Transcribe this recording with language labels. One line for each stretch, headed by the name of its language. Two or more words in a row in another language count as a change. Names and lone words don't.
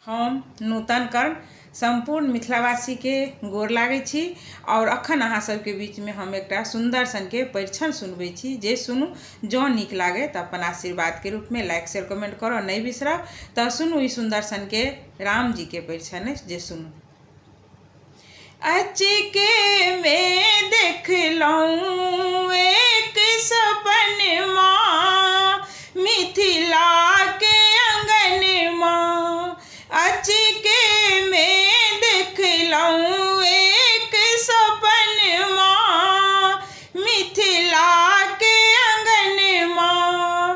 Maithili: हम नूतन कर्ण संपूर्ण मिथिलावासी के गोर लागै छी और अखन अहाँ सबके बीच में हम एक सुंदर सन के परीक्षण सुनबै छी। जे सुनू जो नीक लागे तो अपन आशीर्वाद के रूप में
English: like share comment
Maithili: करो नहीं बिसरब। तो सुनू ई सुंदर सन के राम जी के परीक्षण जे सुनू। अचके में देख लऊं एक सपन माँ मिथिला के अंगन माँ। अचके में देख लऊं एक सपन माँ मिथिला के अंगन माँ।